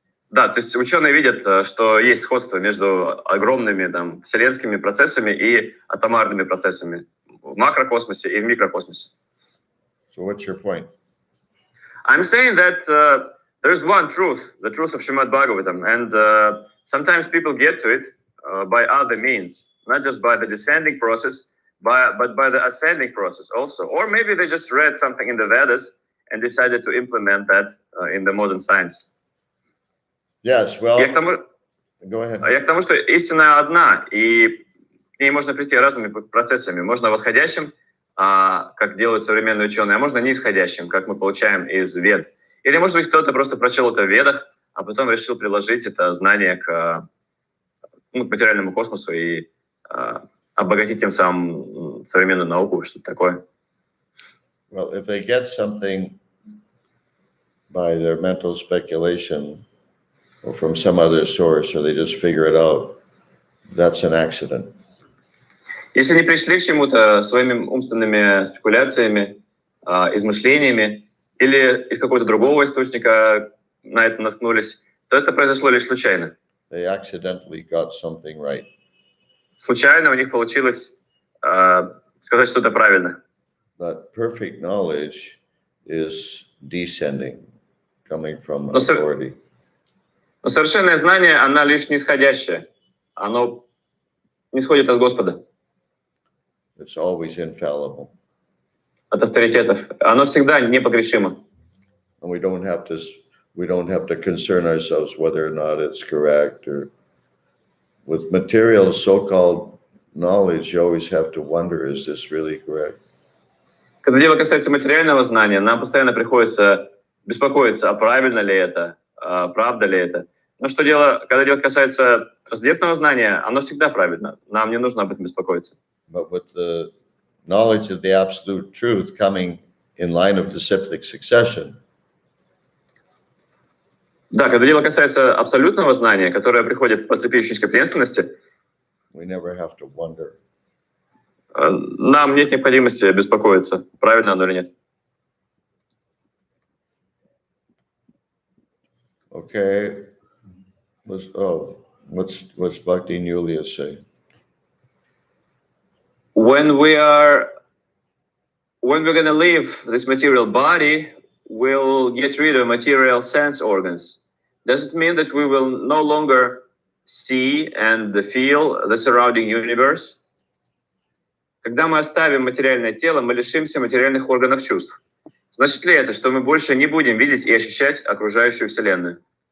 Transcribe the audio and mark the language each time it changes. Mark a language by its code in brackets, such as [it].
[ru] Да, то есть ученые видят, что есть сходство между огромными там вселенскими процессами и атомарными процессами в макрокосмосе и в микрокосмосе. [en] So what's your point? I'm saying that there's one truth, the truth of Srimad Bhagavatam, and sometimes people get to it by other means, not just by the descending process, but by the ascending process also. Or maybe they just read something in the Vedas and decided to implement that in the modern science. Yes, well, go ahead. [ru] Я к тому, что истина одна, и к ней можно прийти разными процессами. Можно восходящим, как делают современные ученые, а можно нисходящим, как мы получаем из Вед. Или, может быть, кто-то просто прочел это в Ведах, а потом решил приложить это знание к материальному космосу и обогатить тем самым современную науку, что-то такое. [en] Well, if they get something by their mental speculation or from some other source, or they just figure it out, that's an accident. [ru] Если они пришли к чему-то своими умственными спекуляциями, измышлениями, или из какого-то другого источника на это наткнулись, то это произошло лишь случайно. [en] They accidentally got something right. [ru] Случайно у них получилось сказать что-то правильно. [en] But perfect knowledge is descending, coming from [ru] Но сор- [en] authority. [ru] Но совершенное знание, оно лишь нисходящее. Оно не сходит от Господа, [en] It's always infallible. [ru] от авторитетов. Оно всегда непогрешимо. [en] And we don't have to concern ourselves whether or not it's correct, or with material so-called knowledge, you always have to wonder, is this really correct? [ru] Когда дело касается материального знания, нам постоянно приходится беспокоиться, а правильно ли это, а правда ли это. Но когда дело касается трансцендентного знания, оно всегда правильно. Нам не нужно об этом беспокоиться. [en] But with the knowledge of the absolute truth coming in line of disciplic succession, [ru] Да, когда дело касается абсолютного знания, которое приходит по цепи ученической преемственности, [en] we never have to wonder. [ru] нам нет необходимости беспокоиться, правильно оно или нет. [en] Okay. What's Bhakti and Yulia say? When we're going to leave this material body, we'll get rid of material sense organs. Does it mean that we will no longer see and feel the surrounding universe? [ru] Когда мы оставим материальное тело, мы лишимся материальных органов чувств. Значит ли это, что мы больше не будем видеть и ощущать окружающую Вселенную?